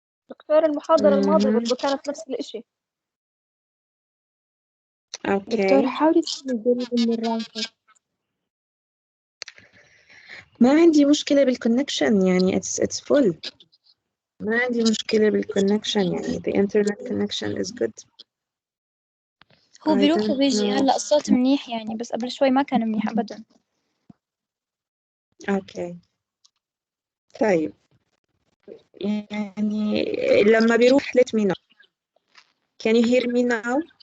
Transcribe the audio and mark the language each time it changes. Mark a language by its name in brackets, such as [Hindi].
[Arabic] دكتور المحاضرة الماضية برضو كانت نفس الإشي. دكتور حاولي تكوني قريبة من الراوتر. ما عندي مشكلة بالconnection يعني [English] it's full. [Arabic] ما عندي مشكلة بالconnection يعني [English] the internet connection is good. [Arabic] هو بيروح وبيجي. هلا الصوت منيح يعني، بس قبل شوي ما كان منيح أبدا. اوكي طيب، يعني لما بيروح [English] let me know. Can you hear me now?